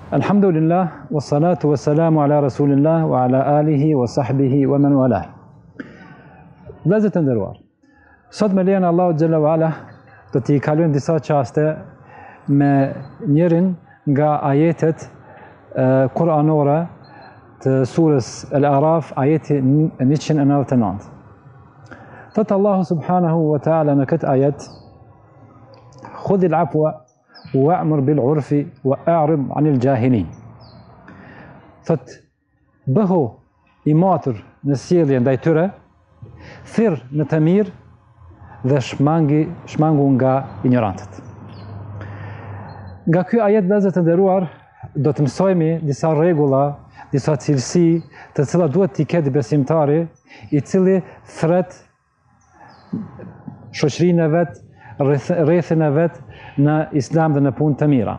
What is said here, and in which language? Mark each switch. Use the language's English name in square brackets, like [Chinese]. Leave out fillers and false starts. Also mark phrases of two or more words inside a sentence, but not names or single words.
[Arabic] الحمد لله، والصلاة والسلام على رسول الله وعلى آله وصحبه ومن والاه. [Albanian] Vëllezër të nderuar, sot me lejen e Allahut [Arabic] جل وعلا [Albanian] do t'i kalojmë disa çaste me njërin nga ajetet kuranore të surës Al-Araf, ajeti 199. Thot Allahu [Arabic] سبحانه وتعالى [Albanian] në këtë ajet: [Arabic] خذ العفو وأمر بالعرف وأعرض عن الجاهلين. [Albanian] Thot, bëhu i matur në sjellje ndaj tyre, thirr në të mirë dhe shmangu nga ignorantët. Nga ky ajet, vëllezër të nderuar, do të mësojmë disa rregulla, disa cilësi të cilat duhet t'i ketë besimtari i cili thret shoqërinë e vet, rrethin e vet në islam dhe në punë të mira.